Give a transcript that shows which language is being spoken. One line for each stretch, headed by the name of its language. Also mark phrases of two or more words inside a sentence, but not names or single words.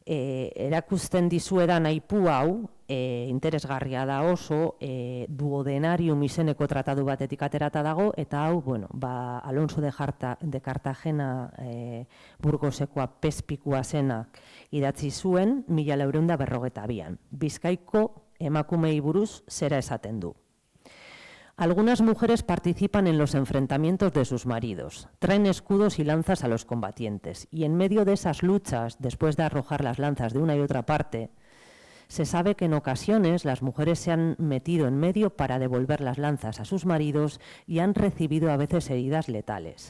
Basque: Erakusten dizuedan aipu hau, interesgarria da oso, duodenarium izeneko tratadu batetik aterata dago, eta hau, Alonso de Cartagena Burgosekoa pezpikua zenak idatzi zuen 1442an. Bizkaiko emakumei buruz zera esaten du.
Spanish: Algunas mujeres participan en los enfrentamientos de sus maridos, traen escudos y lanzas a los combatientes, y en medio de esas luchas, después de arrojar las lanzas de una y otra parte, se sabe que en ocasiones las mujeres se han metido en medio para devolver las lanzas a sus maridos y han recibido a veces heridas letales.